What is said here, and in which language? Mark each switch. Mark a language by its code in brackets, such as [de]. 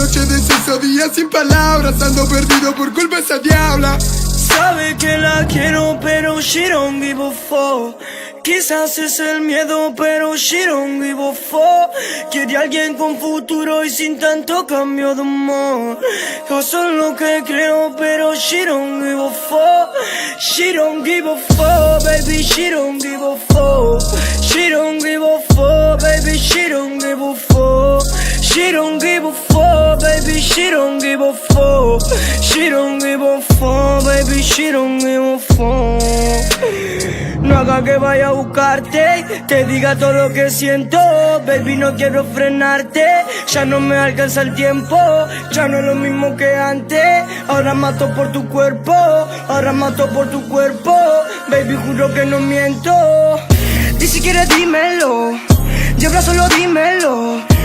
[es] Noche de sexo, días sin palabras. Ando perdido por culpa de esa diabla. Sabe que la quiero, pero [en] she don't give a fuck. [es] Quizás es el miedo, pero [en] she don't give a fuck. [es] Quiere alguien con futuro y sin tanto cambio de humor. Yo soy lo que creo, pero [en] she don't give a fuck. She don't give a fuck, baby, she don't give a fuck. She don't give a fuck, baby, she don't give a fuck. She don't give a fuck, baby, she don't give a fuck. She don't give a fuck, baby, she don't give a fuck. [es] No haga que vaya a buscarte, te diga todo lo que siento. Baby, no quiero frenarte, ya no me alcanza el tiempo. Ya no es lo mismo que antes. Ahora mato por tu cuerpo, ahora mato por tu cuerpo. Baby, juro que no miento. Ni siquiera dímelo, lleva solo dímelo.